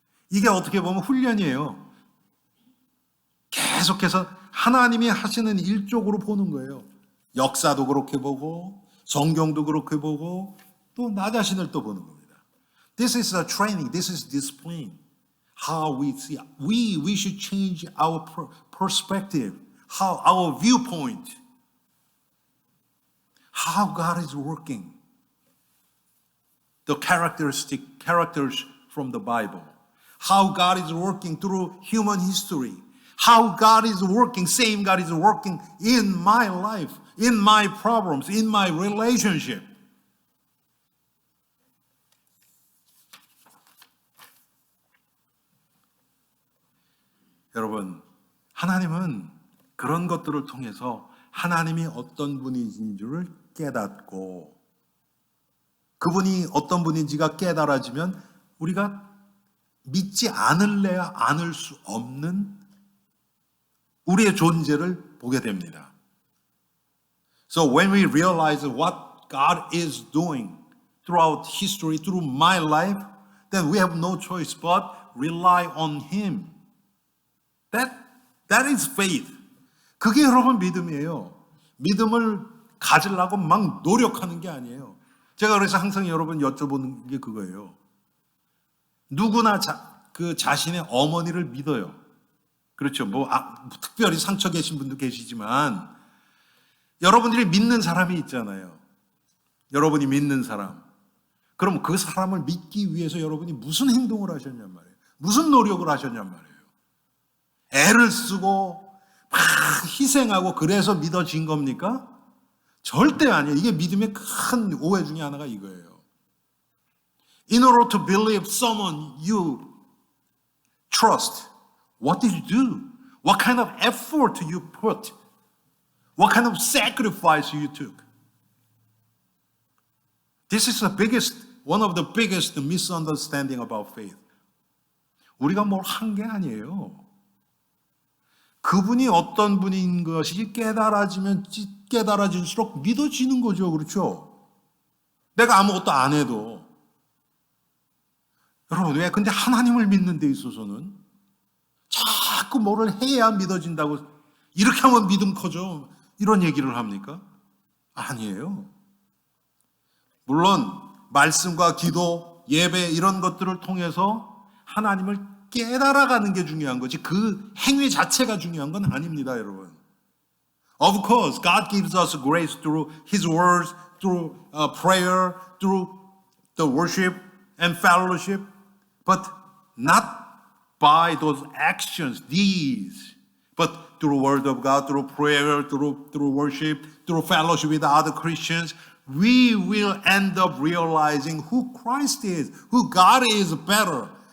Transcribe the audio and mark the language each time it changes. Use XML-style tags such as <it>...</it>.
<ko>이게 어떻게 보면 훈련이에요. 계속해서 하나님이 하시는 일 쪽으로 보는 거예요. 역사도 그렇게 보고 성경도 그렇게 보고 또 나 자신을 또 보는 겁니다.</ko> <en>This is a training. This is discipline. How we see. We should change our perspective. How our viewpoint. How God is working. The characters from the Bible. How God is working through human history. How God is working, same God is working in my life. in my problems, in my relationship.</en> <ko>여러분, 하나님은 그런 것들을 통해서 하나님이 어떤 분이신 줄을 깨닫고 그분이 어떤 분인지가 깨달아지면 우리가 믿지 않을래야 않을 수 없는 우리의 존재를 보게 됩니다.</ko> <en>So when we realize what God is doing throughout history, through my life, then we have no choice but rely on Him. That is faith.</en> <ko>그게 여러분 믿음이에요. 믿음을 가지려고 막 노력하는 게 아니에요. 제가 그래서 항상 여러분 여쭤보는 게 그거예요. 누구나 그 자신의 어머니를 믿어요. 그렇죠. 특별히 상처 계신 분도 계시지만 여러분들이 믿는 사람이 있잖아요. 여러분이 믿는 사람. 그럼 그 사람을 믿기 위해서 여러분이 무슨 행동을 하셨냔 말이에요. 무슨 노력을 하셨냔 말이에요. 애를 쓰고 막 희생하고 그래서 믿어진 겁니까? 절대 아니에요. 이게 믿음의 큰 오해 중에 하나가 이거예요.</ko> <en>In order to believe someone you trust, what did you do? What kind of effort you put? What kind of sacrifice you took? This is one of the biggest misunderstanding about faith.</en> <ko>우리가 뭘 한 게 아니에요. 그분이 어떤 분인 것이 깨달아질수록 믿어지는 거죠. 그렇죠? 내가 아무것도 안 해도. 여러분, 왜? 근데 하나님을 믿는 데 있어서는 자꾸 뭐를 해야 믿어진다고 이렇게 하면 믿음 커져. 이런 얘기를 합니까? 아니에요. 물론 말씀과 기도, 예배 이런 것들을 통해서 하나님을 깨달아가는 게 중요한 거지 그 행위 자체가 중요한 건 아닙니다, 여러분.</ko> <en>Of course, God gives us grace through His words, through prayer, through the worship and fellowship, but not by those actions, deeds, but through Word of God, through prayer, through worship, through fellowship with other Christians, we will end up realizing who Christ is, who God is better.</en>